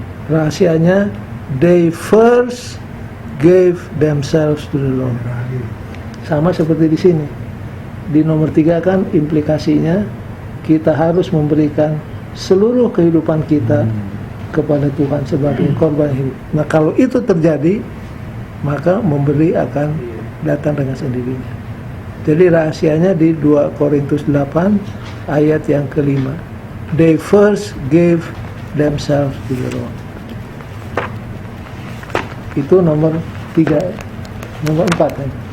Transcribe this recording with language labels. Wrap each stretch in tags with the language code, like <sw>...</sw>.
<id>Rahasianya,</id> <en>they first gave themselves to the Lord.</en> <id>Sama seperti di sini. Di nomor 3 kan implikasinya kita harus memberikan seluruh kehidupan kita kepada Tuhan sebagai korban hidup. Nah, kalau itu terjadi, maka memberi akan datang dengan sendirinya. Jadi rahasianya di 2 Korintus 8 ayat yang kelima.</id> <en>They first gave themselves to the Lord.</en> <id>Itu nomor 3. Nomor 4 ya.</id>